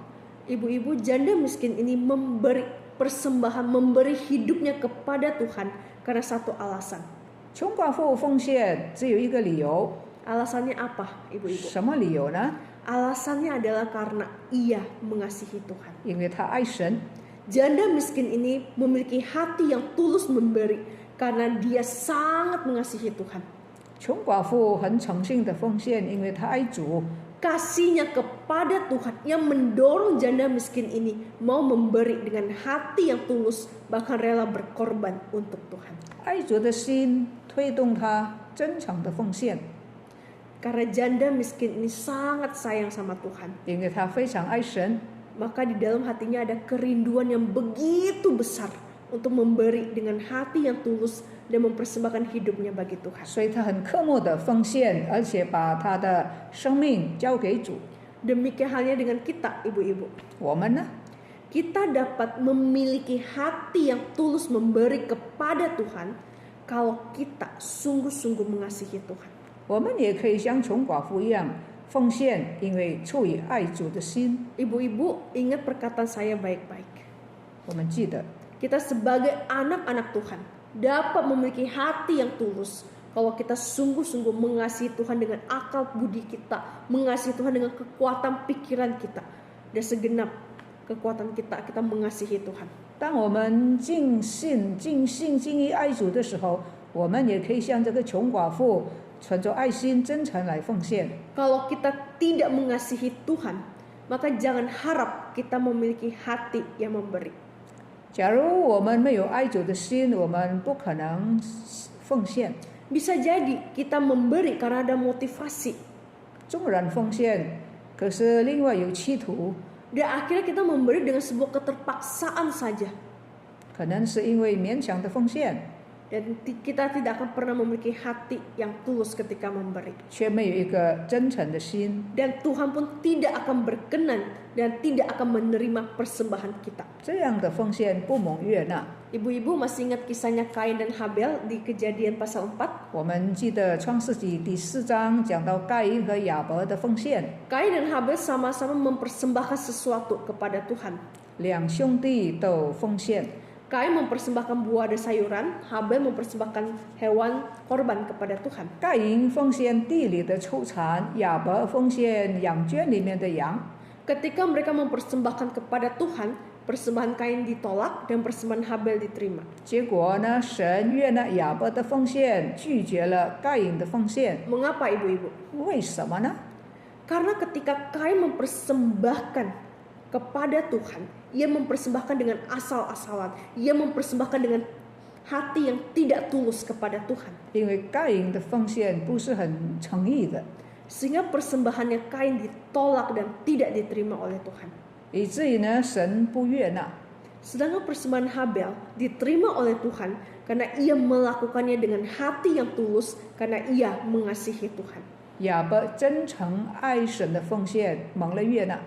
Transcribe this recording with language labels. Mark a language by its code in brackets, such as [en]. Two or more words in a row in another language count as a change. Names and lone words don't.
[id] Ibu-ibu, janda miskin ini memberi persembahan, memberi hidupnya kepada Tuhan karena satu alasan. [zh] 穷寡妇奉献只有一个理由， [id] Alasannya apa, ibu-ibu? [zh] 什么理由呢？ [id] Alasannya adalah karena ia mengasihi Tuhan. [zh] 因为她爱神。 [id] Janda miskin ini memiliki hati yang tulus memberi karena dia sangat mengasihi Tuhan. [zh] 穷寡妇很诚信的奉献，因为她爱主。 [id] Kasihnya kepada Tuhan yang mendorong janda miskin ini mau memberi dengan hati yang tulus, bahkan rela berkorban untuk Tuhan. [zh] 爱主的心推动她真诚的奉献。 [id] Karena janda miskin ini sangat sayang sama Tuhan. [zh] 因为他非常爱神， [id] Maka di dalam hatinya ada kerinduan yang begitu besar untuk memberi dengan hati yang tulus dan mempersembahkan hidupnya bagi Tuhan. [zh] 所以他很刻薄的奉献，而且把他的生命交给主。 [id] Demikian halnya dengan kita, ibu-ibu. [zh] 我们呢？ [id] Kita dapat memiliki hati yang tulus memberi kepada Tuhan kalau kita sungguh-sungguh mengasihi Tuhan. [zh] 我们也可以像穷寡妇一样奉献，因为出于爱主的心。 [id] Ibu-ibu, ingat perkataan saya baik-baik. [zh] 我们记得， [id] Kita sebagai anak-anak Tuhan dapat memiliki hati yang tulus kalau kita sungguh-sungguh mengasihi Tuhan dengan akal budi kita, mengasihi Tuhan dengan kekuatan pikiran kita, dan segenap kekuatan kita mengasihi Tuhan. [zh] 当我们尽意爱主的时候，我们也可以像这个穷寡妇，存着爱心、真诚来奉献。 [id] Kalau kita tidak mengasihi Tuhan, maka jangan harap kita memiliki hati yang memberi. [zh] 假如我们没有爱主的心，我们不可能奉献。 [id] Bisa jadi kita memberi karena ada motivasi. [zh] 纵然奉献，可是另外有企图， [id] Dan akhirnya kita memberi dengan sebuah keterpaksaan saja. [zh] 可能是因为勉强的奉献， [id] Dan kita tidak akan pernah memiliki hati yang tulus ketika memberi. [zh] 却没有一个真诚的心。 [id] Dan Tuhan pun tidak akan berkenan dan tidak akan menerima persembahan kita. [zh] 这样的奉献不蒙悦纳。 [id] Ibu-ibu masih ingat kisahnya Kain dan Habel di Kejadian pasal 4? [zh] 我们记得创世纪第4章讲到该隐和亚伯的奉献， [id] Kain dan Habel sama-sama mempersembahkan sesuatu kepada Tuhan. [zh] 两兄弟都奉献。 [id] Kain mempersembahkan buah dan sayuran, Habel mempersembahkan hewan korban kepada Tuhan. [zh] 该隐奉献地里的出产，亚伯奉献羊圈里面的羊。 [id] Ketika mereka mempersembahkan kepada Tuhan, persembahan Kain ditolak dan persembahan Habel diterima. [zh] 结果呢，神悦纳亚伯的奉献，拒绝了该隐的奉献。 [id] Mengapa ibu-ibu? [zh] 为什么呢？ [id] Karena ketika Kain mempersembahkan kepada Tuhan, ia mempersembahkan dengan asal-asalan, ia mempersembahkan dengan hati yang tidak tulus kepada Tuhan. [zh] 因为该隐的奉献不是很诚意的， [id] Sehingga persembahannya Kain ditolak dan tidak diterima oleh Tuhan. [zh] 以至于呢，神不悦纳。 [id] Sedangkan persembahan Habel diterima oleh Tuhan karena ia melakukannya dengan hati yang tulus, karena ia mengasihi Tuhan. [zh] 亚伯真诚爱神的奉献蒙了悦纳。